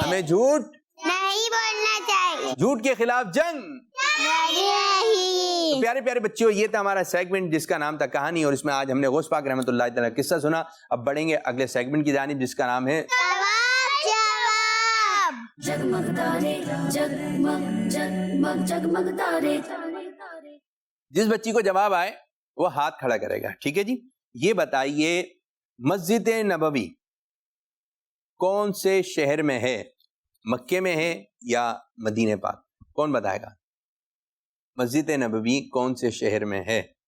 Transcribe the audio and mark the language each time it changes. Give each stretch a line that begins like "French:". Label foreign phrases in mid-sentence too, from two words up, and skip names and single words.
Urdu: ہمیں جھوٹ نہیں بولنا چاہیے. جھوٹ کے خلاف جنگ. نہیں. تو پیارے پیارے بچوں, یہ تھا ہمارا سیگمنٹ جس کا نام تھا کہانی, اور اس میں آج ہم نے غوث پاک
Arabic: رحمۃ اللہ تعالی
Urdu: قصہ سنا. اب بڑھیں گے اگلے سیگمنٹ کی جانب جس کا نام ہے جواب. जगमग तारे जगमग जगमग जगमग तारे. جس بچی کو جواب آئے وہ ہاتھ کھڑا کرے گا. ٹھیک ہے جی, یہ بتائیے مسجد نبوی کون سے شہر میں ہے؟ مکے میں ہے یا مدینہ پاک؟ کون بتائے گا؟ مسجد نبوی کون سے شہر میں ہے؟